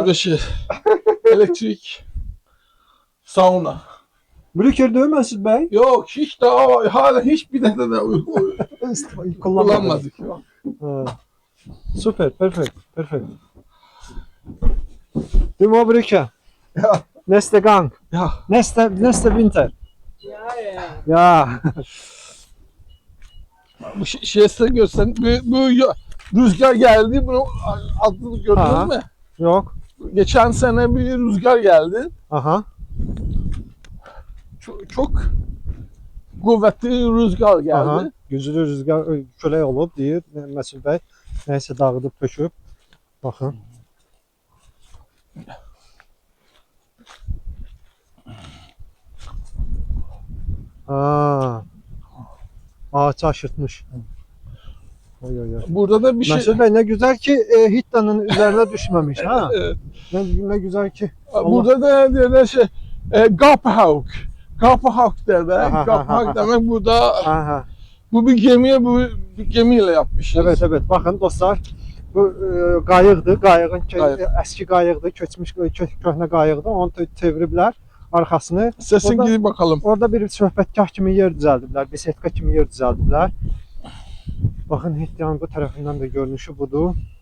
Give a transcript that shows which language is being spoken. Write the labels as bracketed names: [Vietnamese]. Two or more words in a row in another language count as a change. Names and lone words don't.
[Turkish] Burada şey. Elektrik. Sauna. [Azerbaijani] Brüker'de Məsud bəy. [Turkish] Yok hiç daha hala hiçbir de Kullanmadık. kullanmadık. Yok. [English] Ha. Super, perfect. Dimo Brücke. [German] Ja. Nächste Gang. Ya. Nächste Winter. Ja. [Turkish] Bu şey size göstereyim. Bu rüzgar geldi. Bunu adını Aha. gördünüz mü? Yok. geçen sene bir rüzgar geldi. Aha. Çok kuvvetli rüzgar geldi. Aha. [Azerbaijani] Güclü rüzgar külək olub deyir Məsud bəy. Nəysə dağıdıb töküb. Baxın. Aa. [Turkish] Ağaç aşırtmış. Oy oy oy. Burada da bir şey... [Azerbaijani] Məsud bəy, nə gözəl ki Hittanın üzərinə düşməmiş ha. [Turkish] Evet. Ne güzel ki. Burada da derler şey Gaphauk. Gaphauk derler. Aha, Gaphauk aha, demek burada Aha. bu bir gemiye bir gemiyle yapmışız. Evet evet, bakın dostlar. [Azerbaijani] Bu qayıqdır. Qayığın Qayıq. əski qayıqdır. Köçmüş köhnə qayıqdır. Onu çeviriblər arxasını. [Turkish] Sesin Orada- gidip bakalım. [Azerbaijani] Orada bir söhbətgah kimi yer düzəldiblər. Bisetka kimi yer düzəldiblər. Baxın Hittanın bu tərəfindən də görünüşü budur.